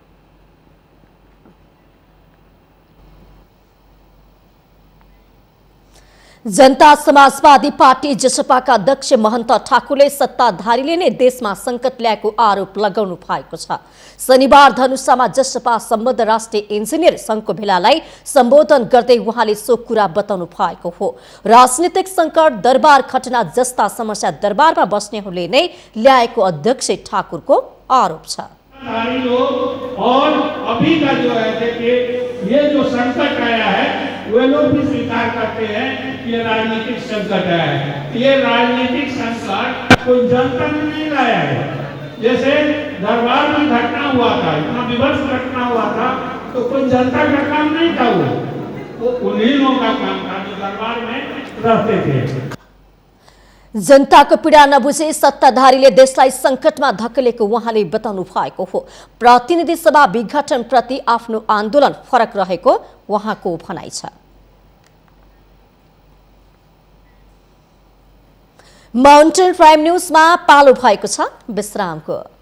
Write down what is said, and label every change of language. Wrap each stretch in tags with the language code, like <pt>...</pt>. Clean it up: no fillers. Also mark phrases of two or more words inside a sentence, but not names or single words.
<ne>जनता समाजवादी पार्टी जसपाका अध्यक्ष महन्त ठाकुरले सत्ताधारीले नै देशमा संकट ल्याएको आरोप लगाउनु भएको छ। शनिबार धनुषामा जसपा सम्बद्ध राष्ट्रिय इन्जिनियर संघको भेलालाई सम्बोधन गर्दै उहाँले सो कुरा बताउनु भएको हो। राजनीतिक संकट, दरबार घटना जस्ता समस्या दरबारमा बस्नेहरूले नै ल्याएको अध्यक्ष ठाकुरको आरोप छ।</ne> <hi>और अभी का जो है देखिए, ये जो संकट आया है वे लोग भी स्वीकार करते हैं कि ये राजनीतिक संकट है। ये राजनीतिक संकट कोई जनता ने नहीं लाया है। जैसे दरबार में घटना हुआ था, इतना विभत्स घटना हुआ था, तो कोई जनता का काम नहीं था, वो उन्हीं लोगों का काम था जो दरबार में रहते थे।</hi> <ne>जनताको पीडा नबुझे सत्ताधारीले देशलाई संकटमा धकेलेको उहाँले बताउनु भएको हो। प्रतिनिधि सभा विघटन प्रति आफ्नो आन्दोलन फरक रहेको उहाँको भनाइ छ। माउन्टेन प्राइम न्यूजमा पालो भएको छ विश्रामको।</ne>